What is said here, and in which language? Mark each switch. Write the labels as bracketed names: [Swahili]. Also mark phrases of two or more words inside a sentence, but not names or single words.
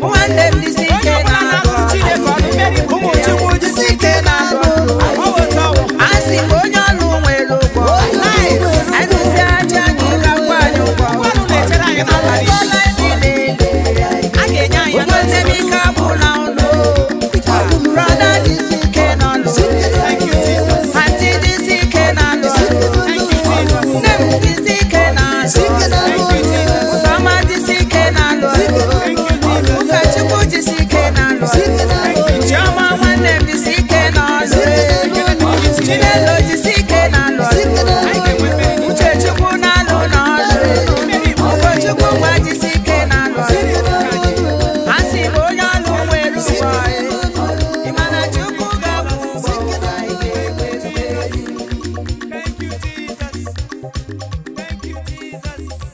[Igbo] Nwanne m jisi ike Onye ọbụla na-alụ. na-alụ Chineke ọlụ, mmeri bụ ụmụ Ụmụ Chukwu jisi ike na-alụ. Ọ bụ otu ọ wụ. A sị m onye ọlụ nwere ụgwọ. Life. Anyị si aja anyị ga-akwụ anyị ụgwọ. Ụgwọ ọlụ na-echere anyị n'abalị. Ụgbọala anyị niile. A ga-enye anyị ya Ụgbọ nne m ike agwụla ụlọ. Brother jisi ike n'ọlụ. [English] Thank you, Jesus. [Igbo] Aunty jisi ike n'ọlụ. [English] Thank you, Jesus. [Igbo] Nne m jisi ike n'ọlụ. [English] Thank you, Jesus. [Igbo] Ụzọma jisi ike n'ọlụ. [English] Thank you, Jesus. [Igbo] Ụkọchukwu jisi ike n'ọlụ. [English] Thank you, Jesus. [Igbo] Chioma nwanne m jisi ike n'ọlụ. Chinelo jisi ike n'ọlụ. Uchechukwu n'alụ n'ọlụ. Ụkọchukwu ngwa jisi ike n'ọlụ. A sị m onye ọlụ nwere ụgwọ. Ị ma na Chukwu ga-akwụ ụgwọ. [English] Thank you, Jesus. Thank you, Jesus.